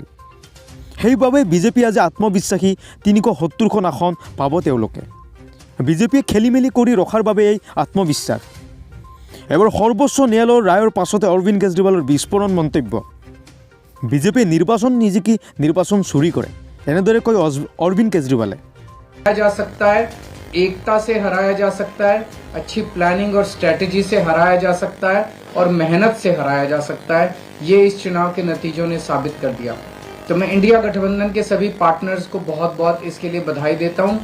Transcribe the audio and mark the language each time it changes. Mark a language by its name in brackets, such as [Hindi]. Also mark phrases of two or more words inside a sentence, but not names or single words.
[Assamese] সেইবাবে বিজেপি আজি আত্মবিশ্বাসী ৩৭০খন আসন পাব তেওঁলোকে। বিজেপিয়ে খেলি মেলি কৰি ৰখাৰ বাবে এই আত্মবিশ্বাস। এবাৰ সৰ্বোচ্চ ন্যায়ালয়ৰ ৰায়ৰ পাছতে অৰবিন্দ কেজৰিৱালৰ বিস্ফোৰণ মন্তব্য। বিজেপিয়ে নিৰ্বাচন চুৰি কৰে, এনেদৰে কয় অৰবিন্দ কেজৰিৱালে। [Hindi] जा सकता है, एकता से हराया जा सकता है, अच्छी प्लानिंग और स्ट्रेटजी से हराया जा सकता है और मेहनत से हराया जा सकता है। ये इस चुनाव के नतीजों ने साबित कर दिया। तो मैं इंडिया गठबंधन के सभी पार्टनर्स को बहुत बहुत इसके लिए बधाई देता हूँ।